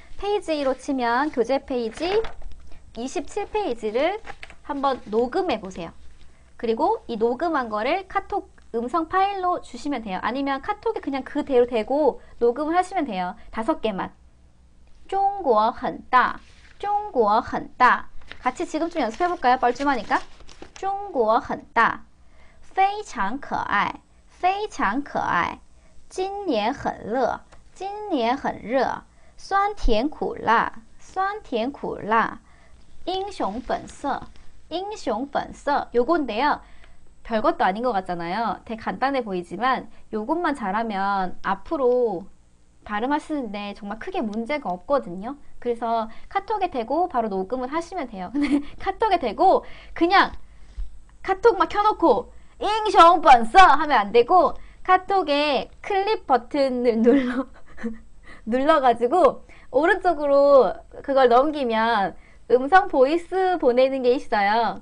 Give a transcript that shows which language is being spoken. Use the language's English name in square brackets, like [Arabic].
[Korean] 페이지로 치면 교재 페이지 27페이지를 한번 녹음해 보세요. 그리고 이 녹음한 거를 카톡 음성 파일로 주시면 돼요. 아니면 카톡에 그냥 그대로 대고 녹음을 하시면 돼요. 5개만. [Chinese] 中国很大中国很大 [Korean] 같이 지금 좀 연습해 볼까요? 뻘쭘하니까. [Chinese] 中国很大非常可爱非常可爱今年很热今年很热酸甜苦辣酸甜苦辣英雄本色英雄本色 [Korean] 요건데요. 별것도 아닌 것 같잖아요. 되게 간단해 보이지만 요것만 잘하면 앞으로 발음할 쓰는데 정말 크게 문제가 없거든요. 그래서 카톡에 대고 바로 녹음을 하시면 돼요. 근데 카톡에 대고 그냥 카톡 막 켜놓고 잉숑번써 하면 안 되고 카톡에 클립 버튼을 눌러가지고 오른쪽으로 그걸 넘기면 음성 보이스 보내는 게 있어요.